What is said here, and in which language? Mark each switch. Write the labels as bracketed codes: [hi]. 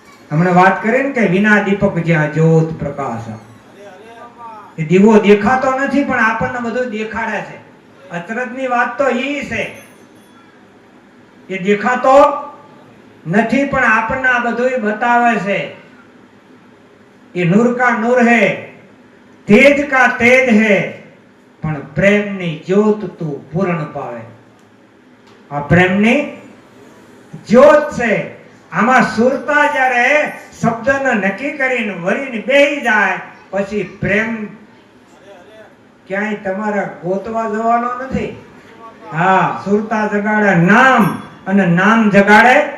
[gu] હમણાં વાત કરી ને કે વિના દીપક જ્યાં જ્યોત પ્રકાશ. એ દીવો દેખાતો નથી પણ આપણને બધું દેખાડે છે. અચરજની વાત તો ઈ છે, એ દેખાતો નથી પણ આપણને આ બધું બતાવે છે. [hi] ये नूर का नूर है, तेज का तेज है, [gu] પણ પ્રેમની જ્યોત તું પૂર્ણ પાવે. આ પ્રેમની જ્યોત છે. આમાં સુરતા જ્યારે શબ્દને નક્કી કરીને વરીને બેહી જાય પછી પ્રેમ ક્યાંય તમારે ગોતવા જવાનો નથી. હા, સુરતા જગાડે નામ અને નામ જગાડે.